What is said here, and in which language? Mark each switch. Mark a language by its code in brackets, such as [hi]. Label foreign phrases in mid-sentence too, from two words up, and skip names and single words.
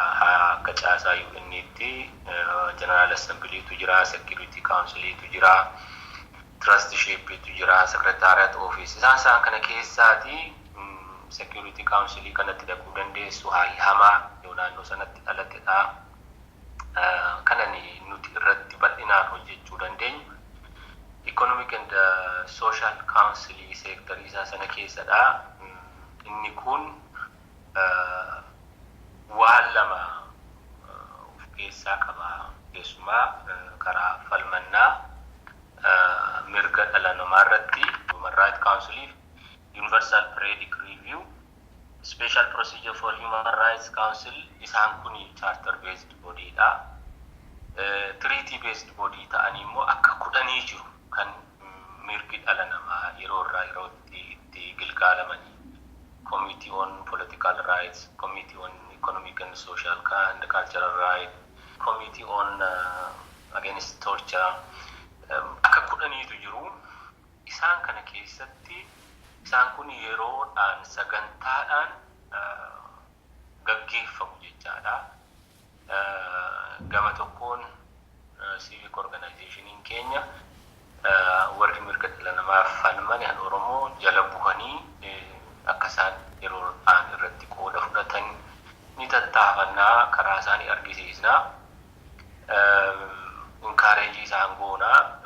[om] Akka caasaa UN'tti [en] General Assemblytu [om] jira, [en] Security Counciltu [om] jira, Trusteeshiptu jira, [en] Secretariat Office. [om] Isaan kana keessaati [en] Security Council [om] kanatti dhaquu dandeessu. Haalli hamaa yoo naannoo sanatti dhalattedha. Kanani nuti irratti bal'inaan hojjechuu dandeenyu. [en] Economic and Social Council sector [om] isaa sana keessadha. Inni kun waan lama of keessaa qaba. Keessumaa karaa falmannaa mirga dhala namaa irratti [en] Human Rights Council, Universal Periodic Review, Special Procedure for Human Rights Council, [om] isaan kun [en] charter based body [om] dha. [en] Treaty based body [om] ta'anii immoo akka 10 jiru kan mirgi dhala namaa yeroo irraa yerootti itti gilgaalamanii. [en] Committee on Political Rights, Committee on Economic and Social and Cultural Rights, Committee on Against Torture, [om] akka 10tu jiru. Isaan kana keessatti isaan kun yeroodhaan sagantaadhaan gaggeeffamu jechaadha. Gama tokkoon [en] civic organizationiin [om] keenya warri mirga dhala namaaf falman kan Oromoo jala bu'anii akka isaan yeroodhaan irratti qooda fudhatan ni tattaafannaa, karaa isaanii argisiisnaa, encourage isaan goonaa.